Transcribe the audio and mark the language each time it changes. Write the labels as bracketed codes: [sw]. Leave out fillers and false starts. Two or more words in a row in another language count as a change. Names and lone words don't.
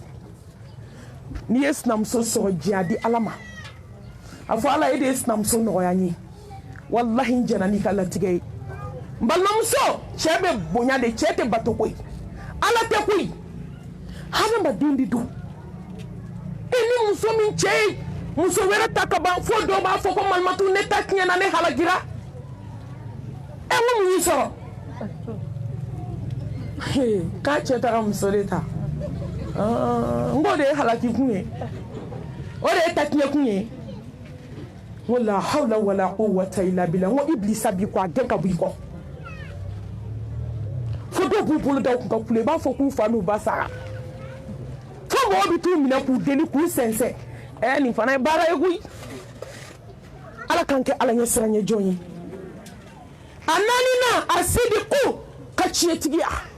[bm] n'i ye sinamuso sɔrɔ jɛ a di ala ma a fɔ ala e de ye sinamuso nɔgɔya n ye wallahi n jɛna n'i ka latigɛ ye n balimamuso cɛ bɛ bonya de cɛ tɛ bato koyi ala tɛ koyi hadamaden de don e ni muso min cɛ ye muso wɛrɛ ta ka ban fo dɔw b'a fɔ ko malimatu ne ta tiɲɛna ne halagira e n ko mun y'i sɔrɔ k'a cɛ taara muso de ta n ko de ye halaki kun ye o de ye ta tiɲɛ kun ye n ko [ar] لا حول ولا قوة إلا بالله [bm] n ko iblisa b'i kɔ a gɛn ka bɔ i kɔ fo dɔw b'u bolo da u kun ka kule i b'a fɔ k'u fa n'u ba sara fo mɔgɔ bɛ t'u minɛ k'u deli k'u sɛnsɛn nin fana ye baara ye koyi ala k'an kɛ ala ɲɛ siran ɲɛ jɔn ye a naaninan a sidiku ka tiɲɛtigiya